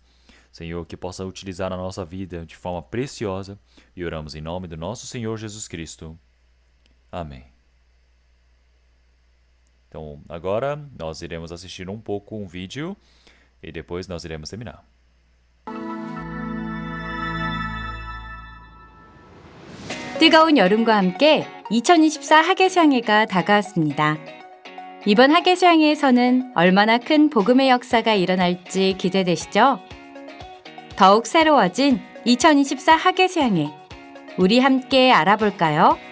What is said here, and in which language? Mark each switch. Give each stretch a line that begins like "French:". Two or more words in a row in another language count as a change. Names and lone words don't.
Portuguese: Senhor, que possa utilizar a nossa vida de forma preciosa, e oramos em nome do nosso Senhor Jesus Cristo. Amém. Então, agora nós iremos assistir um pouco um vídeo, e depois nós iremos terminar.
Korean: 뜨거운 여름과 함께 2024 학예수양회가 다가왔습니다. 이번 학예수양회에서는 얼마나 큰 복음의 역사가 일어날지 기대되시죠? 더욱 새로워진 2024 학예수양회, 우리 함께 알아볼까요?